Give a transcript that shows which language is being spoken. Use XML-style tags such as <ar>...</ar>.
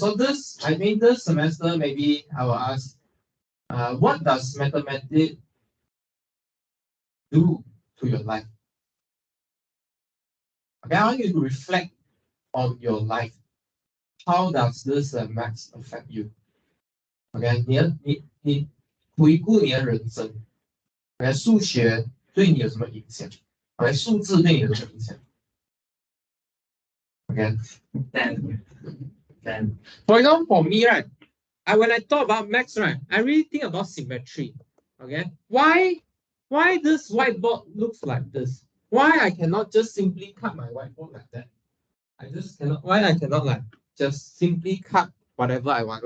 <en>So this semester maybe I will ask, what does mathematics do to your life? Okay, I want you to reflect on your life. How does this maths affect you?</en> <zh>Okay, 你回顾你的人生。Okay， 数学对你有什么影响？ Okay， 数字对你有什么影响？</zh> <en>Okay， then for example, for me, right? When I talk about maths, right, I really think about symmetry. Okay, why this whiteboard looks like this? Why I cannot just simply cut my whiteboard like that? Why I cannot like just simply cut whatever I want?</en>